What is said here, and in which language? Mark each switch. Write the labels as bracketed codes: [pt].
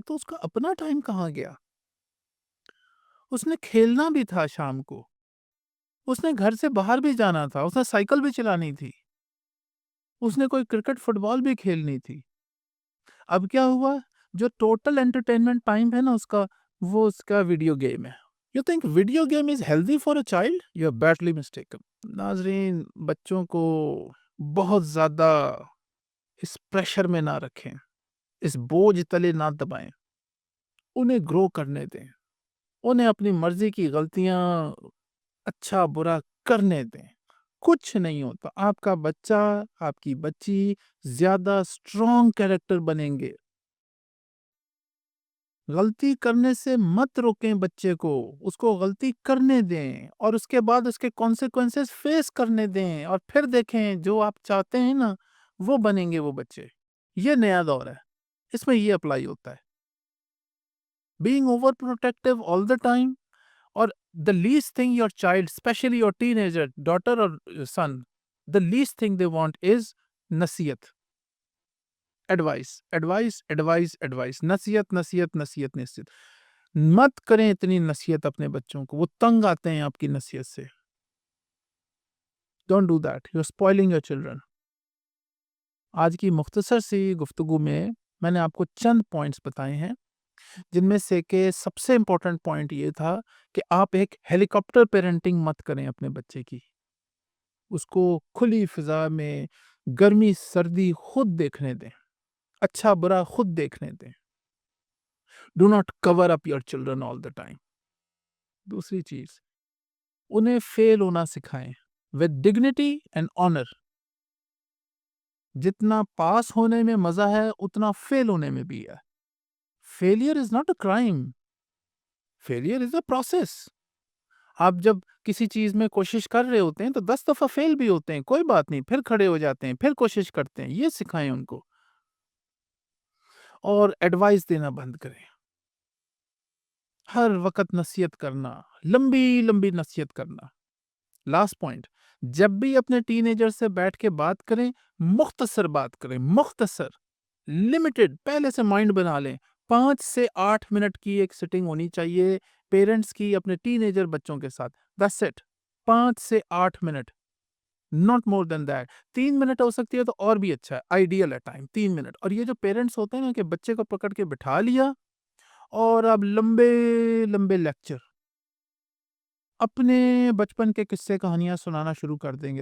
[ur] تو اس کا اپنا ٹائم کہاں گیا؟ اس نے کھیلنا بھی تھا شام کو، اس نے گھر سے باہر بھی جانا تھا، اس نے سائیکل بھی چلانی تھی، اس نے کوئی کرکٹ فٹ بال بھی کھیلنی تھی. اب کیا ہوا؟ جو ٹوٹل انٹرٹینمنٹ ٹائم ہے نا اس کا، وہ اس کا ویڈیو گیم ہے. [en] You think video game is healthy for a child? You are badly mistaken. [ur] ناظرین، بچوں کو بہت زیادہ اس پریشر میں نہ رکھیں، اس بوجھ تلے نہ دبائیں. انہیں گرو کرنے دیں، انہیں اپنی مرضی کی غلطیاں، اچھا برا کرنے دیں. کچھ نہیں ہوتا. آپ کا بچہ، آپ کی بچی زیادہ اسٹرانگ کیریکٹر بنیں گے. غلطی کرنے سے مت روکیں بچے کو، اس کو غلطی کرنے دیں اور اس کے بعد اس کے کانسیکوینسز فیس کرنے دیں، اور پھر دیکھیں جو آپ چاہتے ہیں نا وہ بنیں گے وہ بچے. یہ نیا دور ہے، اس میں یہ اپلائی ہوتا ہے. [en] being over protective all the time, [ur] اور [en] the least thing your child, especially your teenager, daughter or son, the least thing they want is [ur] نصیحت. ایڈوائس. نصیحت. مت کریں اتنی نصیحت اپنے بچوں کو، وہ تنگ آتے ہیں آپ کی نصیحت سے. [en] Don't do that. You're spoiling your children. [ur] آج کی مختصر سی گفتگو میں نے آپ کو چند پوائنٹس بتائے ہیں، جن میں سے کہ سب سے امپورٹنٹ پوائنٹ یہ تھا کہ آپ ایک ہیلی کاپٹر پیرنٹنگ مت کریں اپنے بچے کی. اس کو کھلی فضا میں گرمی سردی خود دیکھنے دیں، اچھا برا خود دیکھنے دیں. [en] Do not cover up your children all the time. [ur] دوسری چیز، انہیں فیل ہونا سکھائیں [en] With dignity and honour. [ur] جتنا پاس ہونے میں مزہ ہے اتنا فیل ہونے میں بھی ہے. [en] Failure is not a crime, failure is a process. [ur] آپ جب کسی چیز میں کوشش کر رہے ہوتے ہیں تو 10 دفعہ فیل بھی ہوتے ہیں، کوئی بات نہیں، پھر کھڑے ہو جاتے ہیں، پھر کوشش کرتے ہیں. یہ سکھائیں ان کو. اور ایڈوائس دینا بند کریں. ہر وقت نصیحت کرنا، لمبی لمبی نصیحت کرنا. لاسٹ پوائنٹ، جب بھی اپنے ٹین ایجر سے بیٹھ کے بات کریں، مختصر بات کریں، مختصر، لمیٹڈ. پہلے سے مائنڈ بنا لیں. 5 سے 8 منٹ کی ایک سٹنگ ہونی چاہیے پیرنٹس کی اپنے ٹین ایجر بچوں کے ساتھ. [en] That's it. [ur] 5 سے 8 minute, [en] not more than that. [ur] 3 minute ہو سکتی ہے تو اور بھی اچھا ہے، آئیڈیل ہے ٹائم 3 منٹ. اور یہ جو پیرنٹس ہوتے ہیں نا کہ بچے کو پکڑ کے بٹھا لیا اور اب لمبے لمبے لیکچر، اپنے بچپن کے قصے کہانیاں سنانا شروع کر دیں گے.